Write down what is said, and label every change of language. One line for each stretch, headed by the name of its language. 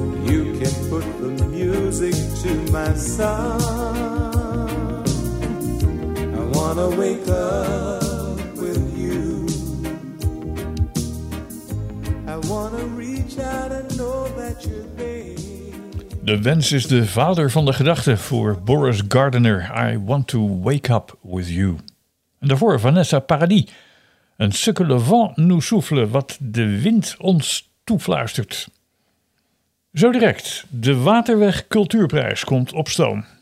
English: You can put the music to my song. I wanna wake up with you. I wanna reach out and know that you're there.
Dutch: De wens is de vader van de gedachte voor Boris Gardiner.
English: I want to wake up with you.
Dutch: En daarvoor Vanessa Paradis. Een ce que le vent nous souffle, wat de wind ons toefluistert. Zo direct, de Waterweg Cultuurprijs komt op stoom.